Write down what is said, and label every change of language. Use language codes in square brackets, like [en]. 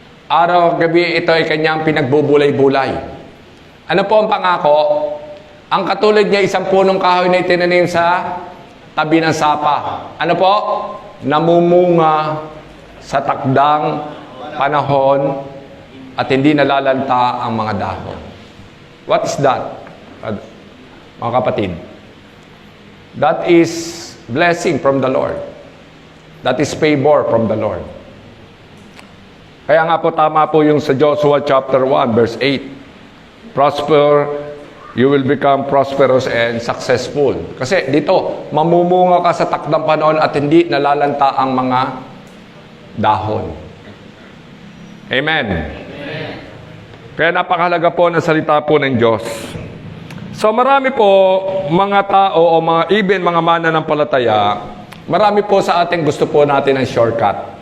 [tl] Araw at gabi, ito ay kanyang pinagbubulay-bulay. Ano po ang pangako? Ang katulad niya, isang punong kahoy na itinanim sa tabi ng sapa. Ano po? Namumunga sa takdang panahon at hindi nalalanta ang mga dahon. [en] What is that? [tl] Mga kapatid, [en] that is blessing from the Lord. That is favor from the Lord. [tl] Kaya nga po tama po yung sa Joshua chapter 1 verse 8. [en] prosper, you will become prosperous and successful. [tl] Kasi dito, mamumunga ka sa takdang panahon at hindi nalalanta ang mga dahon. Amen. Kaya napakahalaga po ng salita po ng Diyos. So marami po mga tao o mga mananampalataya, marami po sa ating gusto po natin ng shortcut.